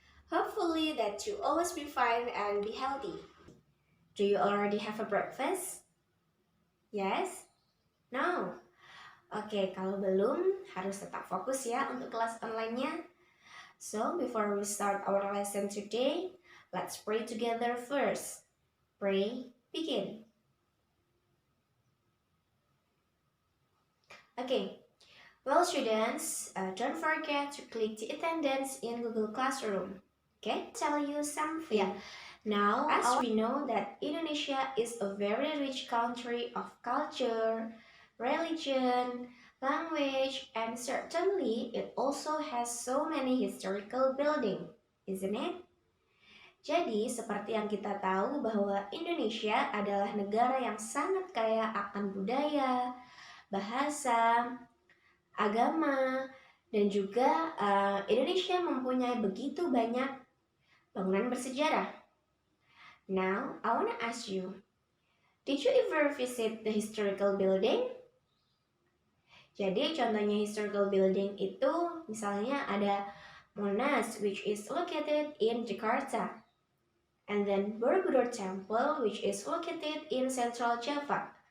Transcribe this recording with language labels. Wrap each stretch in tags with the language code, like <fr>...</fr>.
<en>Hopefully that you always be fine and be healthy. Do you already have a breakfast? Yes? No?</en> <id>Oke, kalau belum, harus tetap fokus ya untuk kelas online-nya.</id> <en>So, before we start our lesson today, let's pray together first. Pray, begin. Okay. Well, students, don't forget to click the attendance in Google Classroom. Okay, tell you something. Yeah. Now, as we know that Indonesia is a very rich country of culture, religion, language, and certainly it also has so many historical buildings, isn't it?</en> <id>Jadi, seperti yang kita tahu bahwa Indonesia adalah negara yang sangat kaya akan budaya, bahasa, agama, dan juga Indonesia mempunyai begitu banyak bangunan bersejarah.</id> <en>Now, I wanna ask you, did you ever visit the historical building?</en> <id>Jadi, contohnya historical building itu misalnya ada Monas,</id> <en>which is located in Jakarta. And then Borobudur Temple, which is located in Central Java.</en>